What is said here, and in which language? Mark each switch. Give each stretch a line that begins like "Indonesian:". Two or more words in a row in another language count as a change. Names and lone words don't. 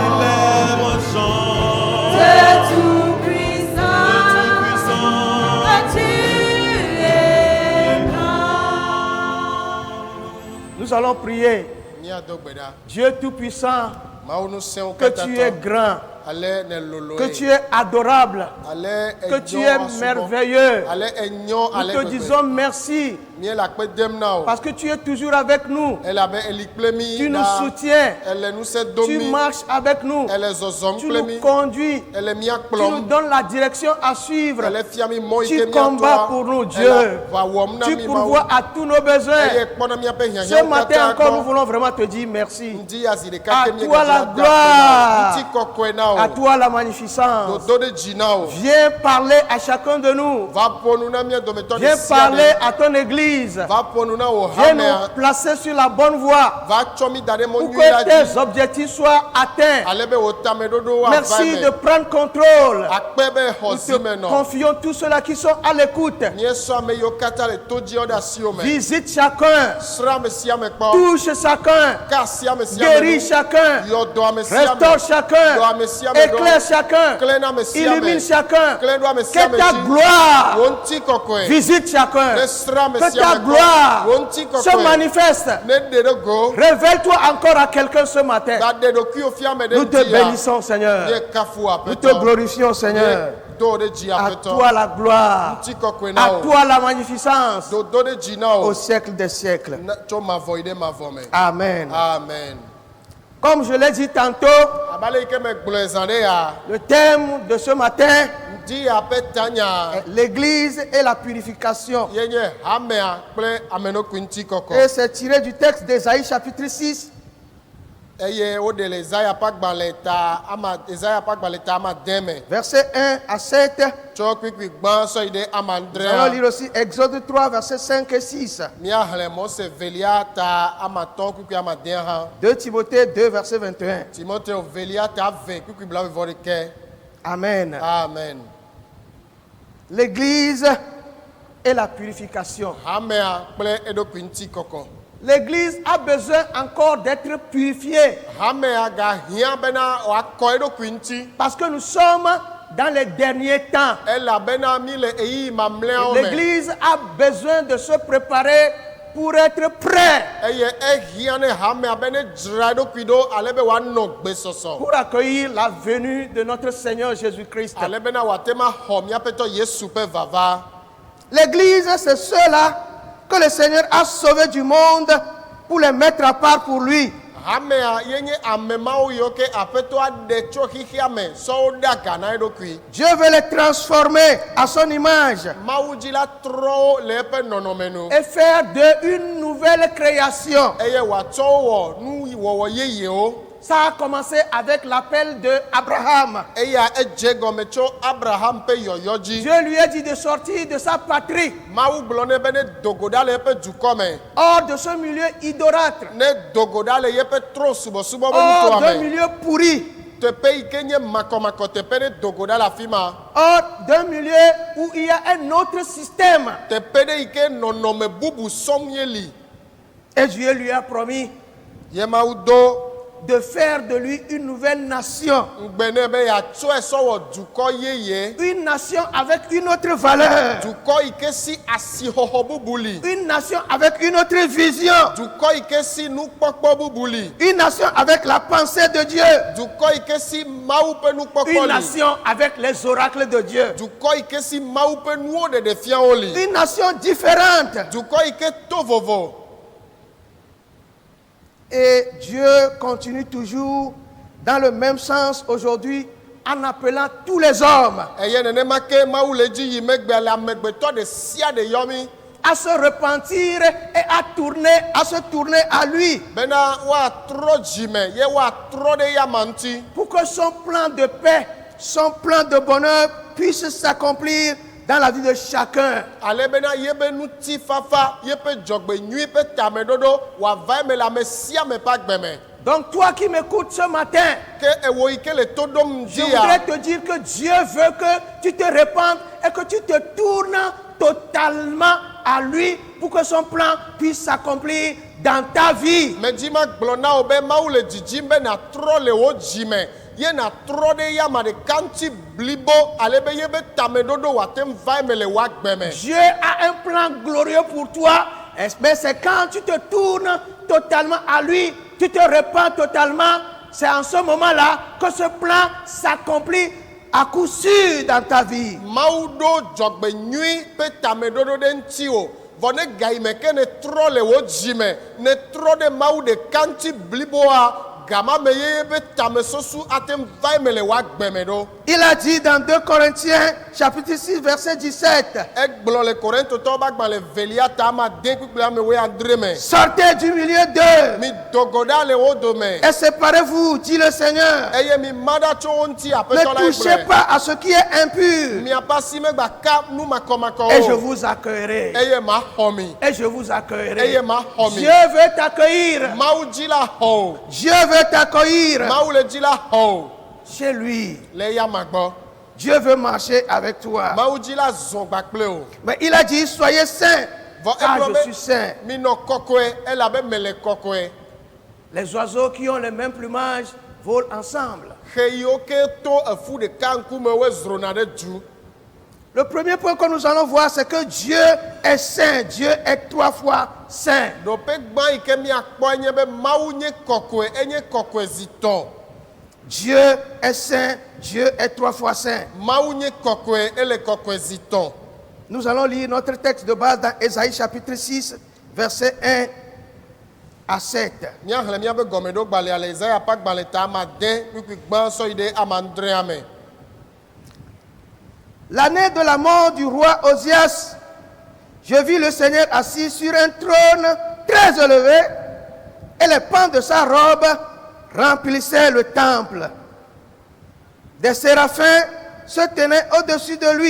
French: Dieu Tout-Puissant, que tu es grand. Nous allons prier. Dieu Tout-Puissant, que tu es grand, que tu es adorable, que tu es merveilleux. Nous te disons merci
Ewe: Miela kpe dem na o.
French: parce que tu es toujours avec nous.
Ewe: Ela be eli kple mi
French: Tu nous
Ewe: da.
French: soutiens.
Ewe: Ele nu se do
French: Tu
Ewe: mi.
French: marches avec nous.
Ewe: Ele zɔzɔm
French: Tu
Ewe: kple
French: nous
Ewe: mi.
French: conduis.
Ewe: Ele mia
French: Tu nous
Ewe: kplɔm.
French: donnes la direction à suivre.
Ewe: Ele fia mi mɔ
French: Tu
Ewe: ike mia
French: combats pour nous, Dieu.
Ewe: va wɔm na
French: Tu
Ewe: mi
French: pourvois à tous nos besoins.
Ewe: Eye kpɔna miaƒe
French: Ce
Ewe: hiahiãwo
French: matin
Ewe: katã
French: encore, nous
Ewe: gbɔ.
French: voulons vraiment te dire merci.
Ewe: Ŋdi azi ɖeka
French: À
Ewe: ke
French: toi la
Ewe: miegadzra
French: gloire.
Ewe: ŋuti kɔkɔe na
French: À
Ewe: o.
French: toi la magnificence.
Ewe: Dodo ɖe dzi na o.
French: Viens parler à chacun de nous.
Ewe: Va ƒo nu na mia dometɔ ɖe
French: Viens
Ewe: sia
French: parler
Ewe: ɖe.
French: à ton église.
Ewe: Va ƒo nu na wò
French: Viens nous
Ewe: hamea.
French: placer sur la bonne voie
Ewe: Va tsɔ mi da ɖe mɔ
French: pour
Ewe: nyui la
French: que
Ewe: dzi.
French: tes objectifs soient atteints.
Ewe: Ale be wò tameɖoɖowo ava
French: Merci de
Ewe: me.
French: prendre contrôle.
Ewe: Akpe be xɔ
French: Nous
Ewe: si
French: te
Ewe: me nɔ.
French: confions tous ceux-là qui sont à l'écoute.
Ewe: Míesɔ ame yiwo katã le to dzi ɖe asiwo me.
French: Visite chacun.
Ewe: Sra ame sia ame kpɔ.
French: Touche chacun.
Ewe: Ka asi ame sia
French: Guéris
Ewe: me.
French: chacun.
Ewe: Yɔ dɔ ame sia me.
French: Restaure chacun.
Ewe: Dɔ ame sia me ɖo.
French: Éclaire chacun.
Ewe: Klẽ na ame sia me.
French: Illumine chacun.
Ewe: Klẽ ɖo ame sia
French: Que
Ewe: me
French: ta
Ewe: dzi.
French: gloire
Ewe: Wò ŋuti kɔkɔe.
French: visite chacun.
Ewe: Ne sra ame
French: Que
Ewe: sia
French: ta
Ewe: me
French: gloire
Ewe: Wò ŋuti
French: se
Ewe: kɔkɔe.
French: manifeste.
Ewe: Ne ɖe ɖe go.
French: Révèle-toi encore à quelqu'un ce matin.
Ewe: Da ɖe ɖokuiwò fia ame ɖe
French: Nous te
Ewe: ŋuti ya.
French: bénissons, Seigneur.
Ewe: Ye kafu
French: Nous te
Ewe: aƒetɔ.
French: glorifions, Seigneur.
Ewe: Do ɖe dzi
French: À
Ewe: aƒetɔ.
French: toi la gloire.
Ewe: Ŋuti kɔkɔe na
French: À
Ewe: wò.
French: toi la magnificence.
Ewe: Do ɖe dzi na
French: Au
Ewe: wò.
French: siècle des siècles.
Ewe: Tso mavɔ yi ɖe mavɔ me. Amen. Amen.
French: Comme je l'ai dit tantôt,
Ewe: Abale yi ke me gblɔe zã ɖe ya.
French: le thème de ce matin
Ewe: Ŋdi ya ƒe tanya.
French: est l'église et la purification.
Ewe: Ye nye hamea kple amenokui ŋuti
French: Et
Ewe: kɔkɔ.
French: c'est tiré du texte d'Ésaïe chapitre 6,
Ewe: Eye woɖe le Ezaya ƒe agbalẽ ta ama Ezaya ƒe agbalẽ ta ama de me.
French: versets 1 à 7.
Ewe: Tsɔ kpikpi gbã sɔ yi ɖe ama
French: Nous allons lire
Ewe: adrea.
French: aussi Exode 3, versets 5 et 6.
Ewe: Míaxlẽ Mose velia ta ama tɔ̃ kpikpi ama dea hã.
French: 2 Timothée 2, verset 21.
Ewe: Timoteo velia ta ave kpikpi blaʋevɔ-ɖekɛ. Amen. Amen.
French: L'église et la purification.
Ewe: Hamea kple eɖokui ŋuti kɔkɔ.
French: L'église a besoin encore d'être purifiée
Ewe: Hamea gahiã bena wòakɔ eɖokui ŋuti.
French: parce que nous sommes dans les derniers temps.
Ewe: Elabena mi le ɣeyiɣi mamlɛawo me.
French: L'église a besoin de se préparer pour être prêt
Ewe: Eye ehiã ne hamea be ne dzra eɖokui ɖo ale be wòanɔ gbesɔsɔ.
French: pour accueillir la venue de notre Seigneur Jésus-Christ.
Ewe: Ale bena wòate ma xɔ míaƒetɔ Yesu ƒe vava.
French: L'église, c'est ceux-là que le Seigneur a sauvés du monde pour les mettre à part pour lui.
Ewe: Hamea ye nye ame mawo yiwo ke aƒetɔ aɖe tso xixia me sɔ wo ɖe aga na eɖokui.
French: Dieu veut les transformer à son image
Ewe: Mawu dzi la trɔ wo le eƒe nɔnɔme nu.
French: et faire d'eux une nouvelle création.
Ewe: Eye wòatsɔ wo wɔ nu wɔwɔ yeyewo.
French: Ça a commencé avec l'appel d'Abraham.
Ewe: Eya edze gɔme tso Abraham ƒe yɔyɔ dzi.
French: Dieu lui a dit de sortir de sa patrie,
Ewe: Mawu gblɔ nɛ be ne dogo ɖa le eƒe dukɔ me.
French: hors de ce milieu idolâtre,
Ewe: Ne dogo ɖa le yeƒe tro subɔsubɔ be
French: hors
Ewe: nutoa
French: d'un
Ewe: me.
French: milieu pourri,
Ewe: Teƒe yi ke nye makɔmakɔ teƒe ne dogo ɖa le afi ma.
French: hors d'un milieu où il y a un autre système.
Ewe: Teƒe ɖe yi ke nɔnɔme bubu sɔm ye li.
French: Et Dieu lui a promis
Ewe: Ye Mawu do
French: de faire de lui une nouvelle nation.
Ewe: ŋugbe nɛ be yeatsɔe sɔ wɔ dukɔ yeye.
French: Une nation avec une autre valeur.
Ewe: Dukɔ yi ke si asixɔxɔ bubu li.
French: Une nation avec une autre vision.
Ewe: Dukɔ yi ke si nukpɔkpɔ bubu li.
French: Une nation avec la pensée de Dieu.
Ewe: Dukɔ yi ke si Mawu ƒe
French: Une
Ewe: nukpɔkpɔ li.
French: nation avec les oracles de Dieu.
Ewe: Dukɔ yi ke si Mawu ƒe nuwo ɖeɖefiawo li.
French: Une nation différente.
Ewe: Dukɔ yi ke to vovo.
French: Et Dieu continue toujours dans le même sens aujourd'hui en appelant tous les hommes
Ewe: Eye nenema ke Mawu le dzi yi megbe le amegbetɔ ɖe sia ɖe yɔmi.
French: à se repentir et à se tourner à lui
Ewe: Bena woatrɔ dzime ye woatrɔ ɖe yama ŋuti.
French: pour que son plan de paix, son plan de bonheur puisse s'accomplir dans la vie de chacun.
Ewe: Ale bena yebe ŋutifafa yeƒe dzɔgbenyui ƒe tameɖoɖo wòava eme le ame sia ame ƒe agbe me.
French: Donc toi qui m'écoutes ce matin,
Ewe: Ke ewo yi ke le to ɖom
French: je
Ewe: dzia.
French: voudrais te dire que Dieu veut que tu te répandes et que tu te tournes totalement à lui pour que son plan puisse s'accomplir dans ta vie.
Ewe: Medzima gblɔ na wo be Mawu le dzidzim be nàtrɔ le wo dzime ye nàtrɔ ɖe yama ɖeka ŋuti blibo ale be yebe tameɖoɖo wòate ŋu va eme le wo agbe me.
French: Dieu a un plan glorieux pour toi, mais c'est quand tu te tournes totalement à lui, tu te répands totalement, c'est en ce moment-là que ce plan s'accomplit à coup sûr dans ta vie.
Ewe: Mawu ɖo dzɔgbenyui ƒe tameɖoɖo ɖe ŋuti o vɔ ne ga yi me ke ne trɔ le wo dzi me ne trɔ ɖe mawu ɖeka ŋuti bliboa gama me yeye be tamesosu ate ŋu va eme le woagbe me ɖo.
French: Il a dit dans 2 Corinthiens chapitre 6 verset 17.
Ewe: Egblɔ le Korintotɔwo ƒe agbalẽ velia ta ame ade kpukple ame wuiadre me.
French: Sortez du milieu d'eux
Ewe: Mi dogo ɖa le wo dome.
French: et séparez-vous, dit le Seigneur.
Ewe: Eye mi ma ɖa tso wo ŋuti
French: Ne
Ewe: aƒetɔ la
French: touchez
Ewe: gblɔe.
French: pas à ce qui est impur
Ewe: Miaƒe asi megba ka nu makɔmakɔ
French: et je
Ewe: o.
French: vous accueillerai.
Ewe: Eye maxɔ mi.
French: Et je vous
Ewe: Eye
French: accueillerai.
Ewe: maxɔ mi.
French: Dieu veut t'accueillir.
Ewe: Mawu dzi la xɔ o.
French: Dieu veut t'accueillir
Ewe: Mawu le dzi la xɔ o.
French: chez lui.
Ewe: Le yama gbɔ.
French: Dieu veut marcher avec toi.
Ewe: Mawu dzi la zɔ gbakple o.
French: Mais il a dit, soyez saints,
Ewe: Vɔ
French: car
Ewe: egblɔ
French: je suis
Ewe: be
French: saint.
Ewe: minɔ kɔkɔe elabe mele kɔkɔe.
French: Les oiseaux qui ont le même plumage volent ensemble.
Ewe: Xe yiwo ke to efu ɖeka ŋkume woe zrona ɖe dzu.
French: Le premier point que nous allons voir, c'est que Dieu est saint. Dieu est 3 fois saint.
Ewe: Ɖoƒe gbã yi ke miakpɔ nye be Mawu nye kɔkɔe, enye kɔkɔezitɔ.
French: Dieu est saint. Dieu est 3 fois saint.
Ewe: Mawu nye kɔkɔe, ele kɔkɔezitɔ.
French: Nous allons lire notre texte de base dans Ésaïe chapitre 6, verset 1 à 7.
Ewe: Míaxlẽ míaƒe gɔmeɖogbalẽa le Isaya ƒe agbalẽ ta ame ade kpukpui gbã sɔ yi ɖe ame adrea me.
French: L'année de la mort du roi Osias, je vis le Seigneur assis sur un trône très élevé et les pans de sa robe remplissaient le temple. Des séraphins se tenaient au-dessus de lui.